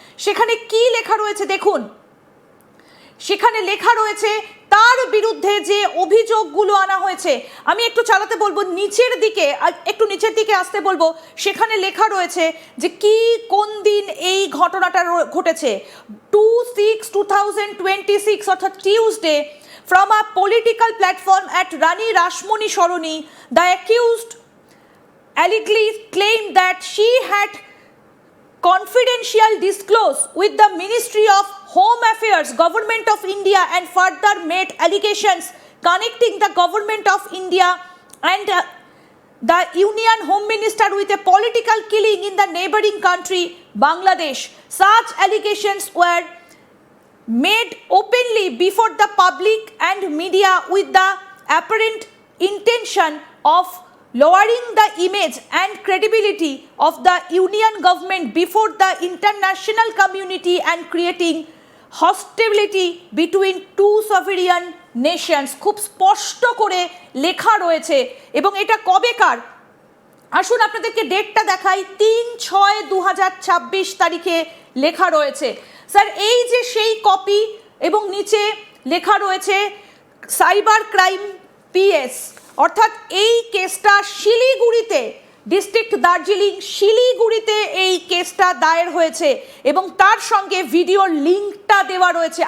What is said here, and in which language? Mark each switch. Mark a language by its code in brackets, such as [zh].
[bn] সেখানে কি লেখা রয়েছে দেখুন, সেখানে লেখা রয়েছে তার বিরুদ্ধে যে অভিযোগগুলো আনা হয়েছে। আমি একটু চালাতে বলবো, নিচের দিকে একটু নিচের দিকে আসতে বলবো। সেখানে লেখা রয়েছে যে কি কোন দিন এই ঘটনাটা ঘটেছে। [en] 2/6/2026 [bn] অর্থাৎ Tuesday, [en] from a political platform at Rani Rashmoni Soroni, the accused allegedly claimed that she had confidential disclose with the Ministry of Home Affairs, Government of India, and further made allegations connecting the Government of India and the Union Home Minister with a political killing in the neighboring country Bangladesh. Such allegations were made openly before the public and media with the apparent intention of lowering the image and credibility of the Union government before the international community and creating hostility between two sovereign nations. [bn] খুব স্পষ্ট করে লেখা রয়েছে এবং এটা কবেকার, আসুন আপনাদেরকে ডেটটা দেখাই। 3/6/2026 তারিখে লেখা রয়েছে। স্যার এই যে সেই কপি এবং নিচে লেখা রয়েছে সাইবার ক্রাইম পিএস, অর্থাৎ এই কেসটা শিলিগুড়িতে, ডিস্ট্রিক্ট দার্জিলিং শিলিগুড়িতে এই কেসটা দায়ের হয়েছে এবং তার সঙ্গে ভিডিওর লিঙ্কটা দেওয়া রয়েছে।